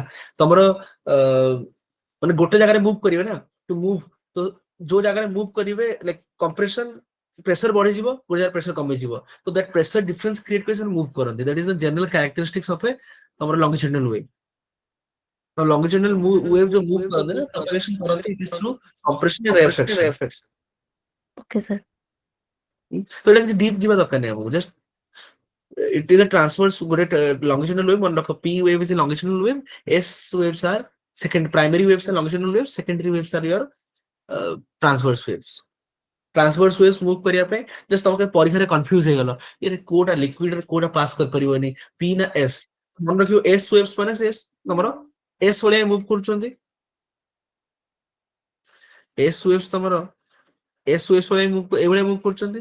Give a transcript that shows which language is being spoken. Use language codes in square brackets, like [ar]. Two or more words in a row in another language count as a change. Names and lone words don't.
[or] ତମର ମାନେ ଗୋଟେ ଜାଗାରେ ମୁଭ୍ କରିବେ ନା, [en] to move, [or] ତ ଯୋଉ ଜାଗାରେ ମୁଭ୍ କରିବେ [en] like compression pressure [or] ବଢିଯିବ, ଗୋଟେ ଜାଗାରେ ପ୍ରେସର କମିଯିବ, ତ [en] that pressure difference create [or] କରି ସେମାନେ ମୁଭ୍ କରନ୍ତି। [en] that is the general characteristics of a ତମର longitudinal wave. ତ longitudinal wave [or] ଯୋଉ ମୁଭ୍ କରନ୍ତି ନା, ପ୍ରପଗେସନ କରନ୍ତି, [en] it is through compression and reflection. okay sir. [or] ତ ଏଟା କିଛି ଡିପ୍ ଯିବା ଦରକାର ନାହିଁ ଆମକୁ, ଜଷ୍ଟ [en] it is a transverse ଗୋଟେ longitudinal wave, one of a p wave is a longitudinal wave, s waves are second, primary waves are longitudinal waves, secondary waves are your transverse waves। transverse waves move [or] କରିବା ପାଇଁ just ତମକୁ ପରୀକ୍ଷାରେ କନଫ୍ୟୁଜ ହେଇଗଲ, ଇଏ କୋଉଟା ଲିକ୍ୱିଡ ରେ କୋଉଟା ପାସ୍ କରିପାରିବନି, p ନା s। ମନେ ରଖିବ [en] s waves [or] ମାନେ ସେ ତମର s ଭଳିଆ ମୁଭ୍ କରୁଛନ୍ତି, [en] s waves [or] ତମର [en] s waves [or] ଭଳିଆ ଏଇଭଳିଆ ମୁଭ୍ କରୁଛନ୍ତି।